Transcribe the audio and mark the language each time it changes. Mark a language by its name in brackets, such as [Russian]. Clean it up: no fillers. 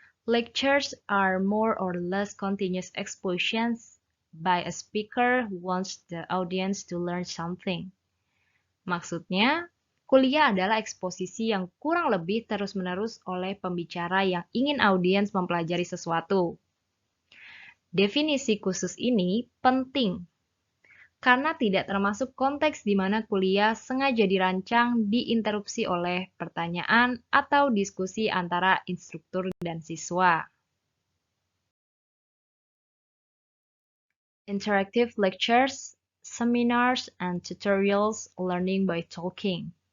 [English] Lectures are more or less continuous expositions by a speaker who wants the audience to learn something. [Indonesian] Maksudnya, kuliah adalah eksposisi yang kurang lebih terus-menerus oleh pembicara yang ingin audiens mempelajari sesuatu. Definisi khusus ini penting karena tidak termasuk konteks di mana kuliah sengaja dirancang diinterupsi oleh pertanyaan atau diskusi antara instruktur dan siswa. [English] Interactive lectures, seminars, and tutorials learning by talking.